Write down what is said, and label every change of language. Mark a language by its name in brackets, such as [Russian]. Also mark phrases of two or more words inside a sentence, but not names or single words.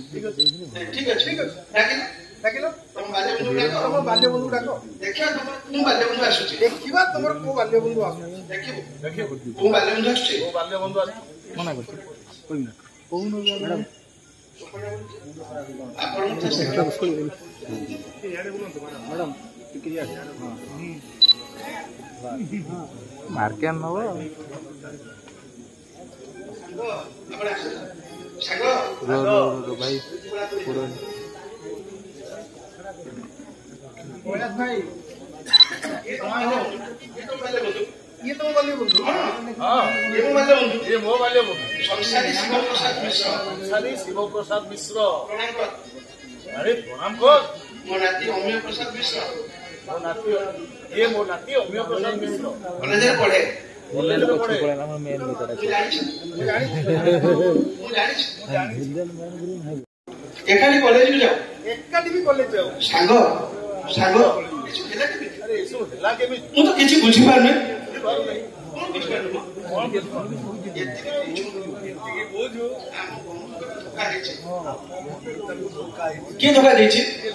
[Odia] ଡାକିଲ ତମ ବାଲ୍ୟବନ୍ଧୁ ଡାକ ତମ ବାଲ୍ୟବନ୍ଧୁ ଡାକ ଦେଖିବା ତମର କୋଉ ବାଲ୍ୟବନ୍ଧୁ ଆସୁଛି ଦେଖିବା ତମର କୋଉ ବାଲ୍ୟବନ୍ଧୁ ଆସୁଛି ଦେଖିବୁ କୋଉ ବାଲ୍ୟବନ୍ଧୁ ଆସୁଛି କୋଉ ବାଲ୍ୟବନ୍ଧୁ ଆସୁଛି ମନା କରୁଛି କହୁନ ମ୍ୟାଡାମ ଆପଣ ମାର୍କେଟ ନବ ଭାଇ [Hindi] ये तो बाल्यबंधु हाँ ये [Odia] ମୋ ବାଲ୍ୟବନ୍ଧୁ ये ମୋ ବାଲ୍ୟବନ୍ଧୁ ସଂସାରୀ ଶିବ ପ୍ରସାଦ ମିଶ୍ର ପ୍ରଣାମ କର [Hindi] अरे प्रणाम कर [Odia] ମୋ ନାତି ଅମୀୟ ପ୍ରସାଦ ମିଶ୍ର ମୋ ନାତି ଅମୀୟ ପ୍ରସାଦ ମିଶ୍ର କଲେଜରେ ପଢେ ଏକାଠି କଲେଜକୁ ଯାଉ ଏକାଠି ବି କଲେଜ ଯାଉ ସାଙ୍ଗ ମୁଁ ତ କିଛି ବୁଝିପାରୁନି କିଏ ଧୋକା ଦେଇଛି